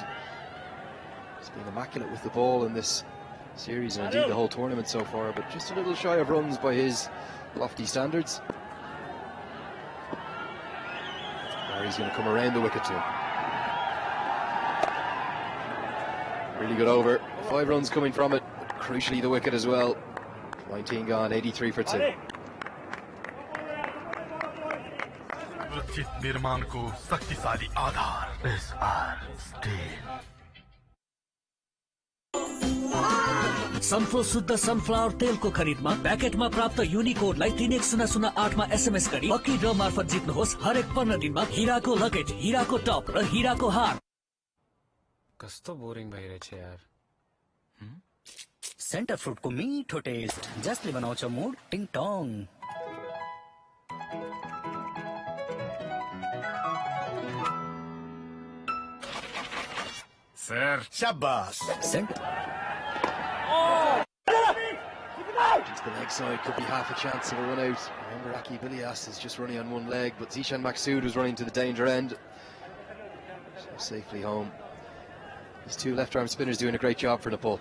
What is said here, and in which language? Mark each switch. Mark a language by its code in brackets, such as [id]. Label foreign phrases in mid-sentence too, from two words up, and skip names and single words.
[en] He's been immaculate with the ball in this series, and indeed the whole tournament so far, but just a little shy of runs by his lofty standards. Bari's going to come around the wicket to him. Really good over. 5 runs coming from it. Crucially the wicket as well. 19 gone, 83 for 2. [ne] सुरक्षित निर्माण को शक्तिशाली आधार SR स्टील सनफ्लो शुद्ध सनफ्लावर तेलको खरिदमा प्याकेटमा प्राप्त युनिकोडलाई 31008 मा एसएमएस गरी लकी ड्र मार्फत जित्नुहोस् हरेक 15 दिनमा हीराको लगेज हीराको टप र हीराको हार कस्तो बोरिङ भइरहेछ यार सेन्टर फ्रुटको मिठो टेस्ट जसले बनाउँछ मुड टिङ टङ सर शाबाश [en] Into the leg side, could be half a chance of a run out. Remember, Aki Bilias is just running on one leg, but Zishan Maqsood was running to the danger end. So safely home. These 2 left-arm spinners doing a great job for Nepal.